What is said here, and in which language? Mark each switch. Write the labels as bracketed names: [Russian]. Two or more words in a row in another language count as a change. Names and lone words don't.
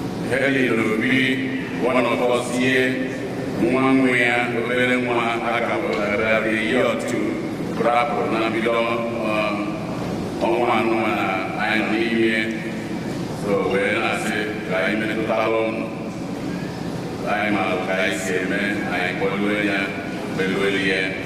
[English] Helen Obi, one of us here, [Igbo] nwa nwa ya, obere nwa aka wetara [English] a year or two, [Igbo] rapụ na mbido, um, ọnwa anọ na anyị nọ n'ime. So, wee na-asị ka anyị metụtara ụnụ. Anyị ma ka anyị si eme, anyị kpọluo ya, kpeluo ya.